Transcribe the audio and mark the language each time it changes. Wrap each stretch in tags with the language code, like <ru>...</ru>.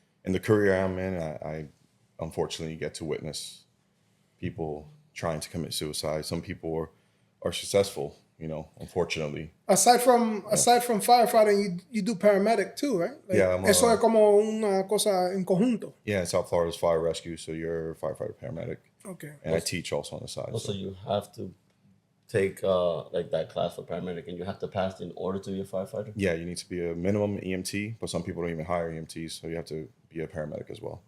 <en>In the career I'm in, I unfortunately get to witness people trying to commit suicide. Some people are successful, unfortunately. Aside from firefighting, you do paramedic too, right?</en> <es>Eso es como una cosa en conjunto.</es> <en>Yeah, in South Florida's fire rescue, so you're a firefighter paramedic. Okay. And I teach also on the side. Also, you have to take that class for paramedic, and you have to pass in order to be a firefighter? Yeah, you need to be a minimum EMT, but some people don't even hire EMTs, so you have to be a paramedic as well.</en>